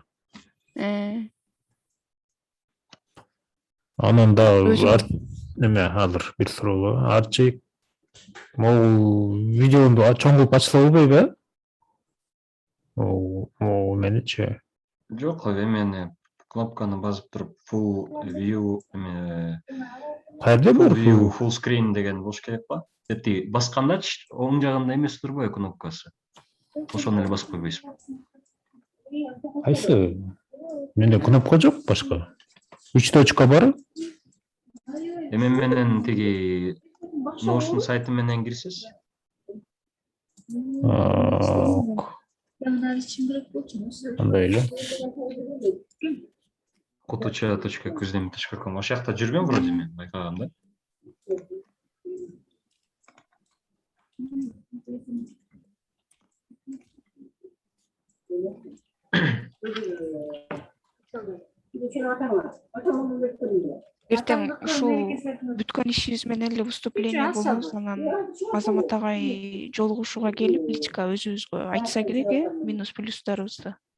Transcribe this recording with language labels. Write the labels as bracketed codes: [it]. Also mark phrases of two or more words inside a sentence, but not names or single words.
[ky] Анан да эме азыр бир суроо. Арчи могу видеону чоң кылып ачса болбойбу? Могу меничи. Жок, эмени кнопканы басып туруп [en] full view [ky] Кайерде бар? [en] full screen [ky] деген болуш керек ба? Эти баскандачы оң жагында эмес турбайбы кнопкасы? Ошону эле басып койбойсузбу? Кайсы? Менде кнопка жок башка. 3 точка бар. Эме менен тиги Notion сайты менен кирсиз. Кандай эле? kutucha.kuzdem.com ошол жакта жүргөн вроде мен байкагам да. Эртең ушул бүткөн ишибиз менен эле выступление болобуз, анан Азамат агай жолугушууга келип, личка өзүбүзгө айтса керек, минус плюстарыбызды.